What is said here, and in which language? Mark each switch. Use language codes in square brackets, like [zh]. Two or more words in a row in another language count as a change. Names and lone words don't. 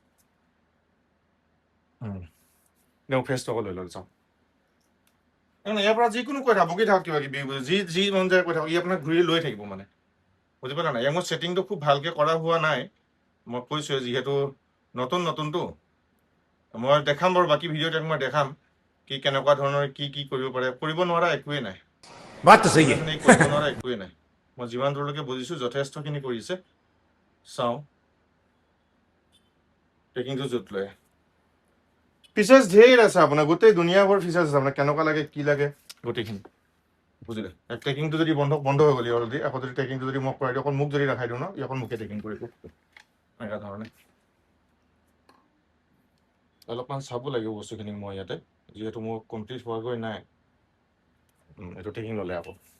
[as] তেওঁ ফেচটো আকৌ লৈ ল'লে চাওঁ ইয়াৰ পৰা যিকোনো কৈ থাকক বকি থাকক কিবা কিবি যি মন যায় কৈ থাকক ই আপোনাক ঘূৰি লৈ থাকিব মানে বুজি পালা নাই ইয়াক মোৰ ছেটিংটো খুব ভালকৈ কৰা হোৱা নাই মই কৈছোঁৱে যিহেতু নতুনটো মই দেখাম বাৰু বাকী ভিডিঅ'ত মই দেখাম কি কেনেকুৱা ধৰণৰ কি কৰিব পাৰে কৰিব নোৱাৰা একোৱেই নাই [hi] बात तो सही है [as] কৰিব নোৱাৰা একোৱেই নাই মই যিমান দূৰলৈকে বুজিছোঁ যথেষ্টখিনি কৰিছে চাওঁ ট্ৰেকিংটো য'ত লয় ফিচাৰ্ছ ধেৰ আছে আপোনাৰ গোটেই দুনিয়াভৰ ফিচাৰ্ছ আছে আপোনাৰ কেনেকুৱা লাগে কি লাগে গোটেইখিনি বুজিলে ট্ৰেকিংটো যদি বন্ধ হৈ গ'ল অলৰেডি আকৌ যদি ট্ৰেকিংটো যদি মই কৰাই দিওঁ অকল মোক যদি দেখাই দিওঁ ন ই অকল মোকে ট্ৰেকিং কৰিব এনেকুৱা ধৰণে অলপমান চাব লাগিব বস্তুখিনি মই ইয়াতে যিহেতু মোৰ কমপ্লিট হোৱাগৈ নাই এইটো ট্ৰেকিং ল'লে আকৌ